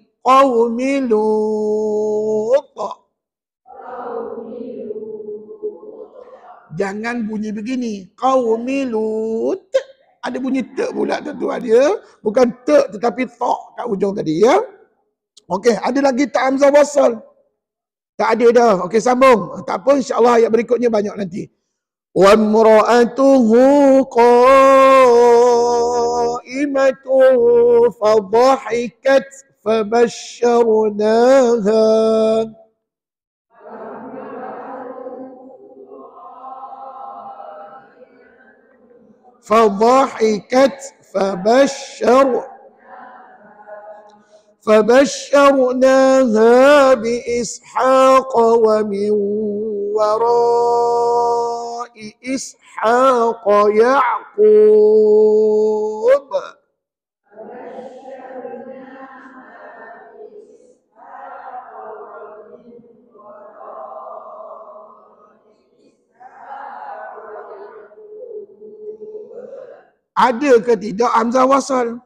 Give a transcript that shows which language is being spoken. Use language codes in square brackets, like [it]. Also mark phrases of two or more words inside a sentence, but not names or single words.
[ar] قوم لوط. [ms] Jangan bunyi begini. [ar] قوم لوط. [ms] Ada bunyi te pula tuan-tuan dia. Bukan te tetapi ta kat hujung tadi ya. Okey, ada lagi tak hamzah wasal? Tak ada dah. Okey, sambung. Tak apa, insya-Allah ayat berikutnya banyak nanti. [ar] وامرأته قائمة فضحكت فبشرناها. فضحكت فبشرناها بإسحاق ومن وراء إسحاق يعقوب. [ms] Ada ke tidak hamzah wasal?